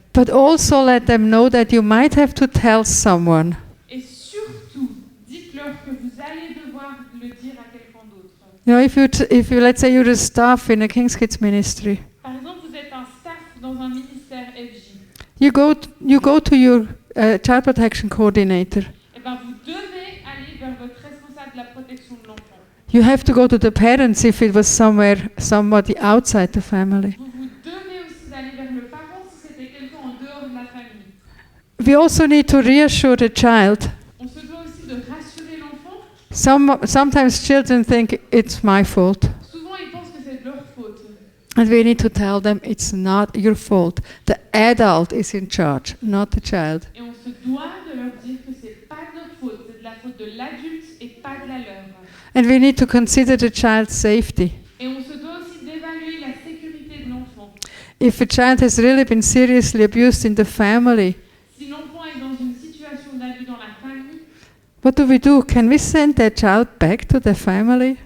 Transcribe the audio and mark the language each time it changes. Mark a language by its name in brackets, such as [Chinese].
[English] But also let them know that you might have to tell someone. [French] Et surtout, dites-leur que vous allez devoir le dire à quelqu'un d'autre. [English] You know, if you let's say you're a staff in a King's Kids ministry, [French] Par exemple, vous êtes un staff dans un ministère FJ. [English] you go to your child protection coordinator. [French] Eh ben, vous devez aller vers votre responsable de la protection de l'enfant. [English] You have to go to the parents if it was somebody outside the family. [French] Vous devez aussi aller vers le parent si c'était quelqu'un en dehors de la famille. [English] We also need to reassure the child. [French] On se doit aussi de rassurer l'enfant. [English] Sometimes children think it's my fault. [French] Souvent, ils pensent que c'est de leur faute. [English] And we need to tell them it's not your fault. The adult is in charge, not the child. [French] Et on se doit de leur dire que c'est pas de notre faute, c'est de la faute de l'adulte et pas de la leur. [English] And we need to consider the child's safety. [French] Et on se doit aussi d'évaluer la sécurité de l'enfant. [English] If a child has really been seriously abused in the family, [French] Si l'enfant est dans une situation d'abus dans la famille, [English] what do? Can we send that child back to the family?